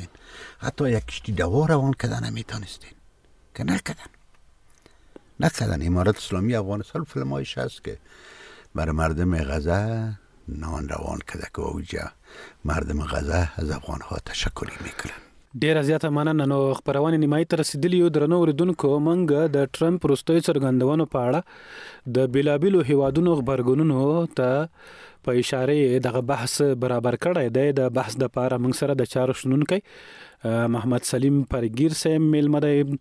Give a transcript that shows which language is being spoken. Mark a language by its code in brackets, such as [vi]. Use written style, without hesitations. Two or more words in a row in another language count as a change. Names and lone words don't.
[fa] حتی یک کشتی دوا روان کرده نمیتونستین. که نکردن. امارت اسلامی افغانستان فیلمایش هست که برای مردم غزه نان روان کرده که اوجا مردم غزه از افغان ها تشکری میکنن. [ps] ډیره زیاته مننه. نو خبرونه نیمایي ته رسیدلی یو. درنو اوریدونکو، موږ د ټرمپ وروستیو څرګندونو په اړه د بیلابیلو هیوادونو غبرګونونو ته په اشاره دغه بحث برابر کړی دی. د بحث د پاره موږ سره د چارو شنونکی محمد سلیم پرګیر صاحب میلمه دی.